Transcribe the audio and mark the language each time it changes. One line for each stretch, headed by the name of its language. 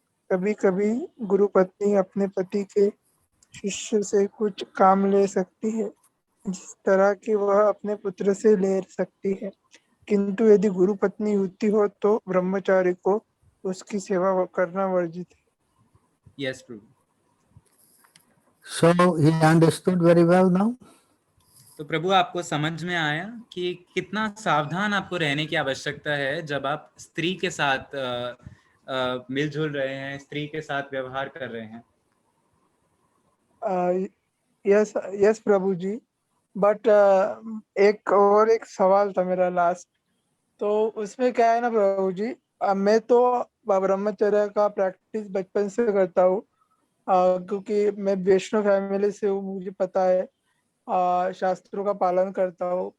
Hindi: कभी कभी गुरु पत्नी अपने पति के शिष्य से कुछ काम ले सकती है, जिस तरह की वह अपने पुत्र से ले सकती है, किंतु यदि गुरु पत्नी युति हो तो ब्रह्मचारी को उसकी सेवा करना वर्जित है।
English: Yes, Prabhu. So he understood very well now.
Hindi: तो प्रभु आपको समझ में आया कि कितना सावधान आपको रहने की आवश्यकता है जब आप स्त्री के साथ मिलजुल रहे हैं, स्त्री के साथ व्यवहार कर रहे हैं।
English: yes yes
Hindi: Prabhu ji, but एक सवाल था मेरा लास्ट, तो उसमें क्या है ना प्रभु जी, मैं तो ब्रह्मचर्य का प्रैक्टिस बचपन से करता हूँ, क्योंकि मैं वैष्णव फैमिली से हूँ, मुझे पता है, शास्त्रों का पालन करता हूँ।